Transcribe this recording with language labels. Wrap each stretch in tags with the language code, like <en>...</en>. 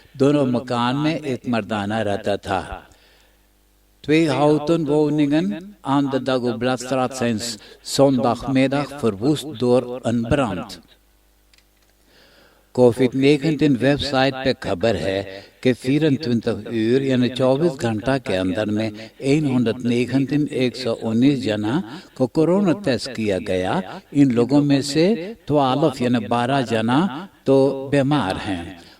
<hns>दोनों मकान में एक मर्दाना रहता था।</hns> <nl>2 houten woningen aan de Dagobladstraat zijn zondagmiddag verwoest door een brand।</nl> <hns>कोविड-19 वेबसाइट पे खबर है कि 24 uur यानी 24 घंटा के अंदर में 119 जना को कोरोना टेस्ट किया गया। इन लोगों में से 12 यानी 12 जना तो बीमार हैं।</hns>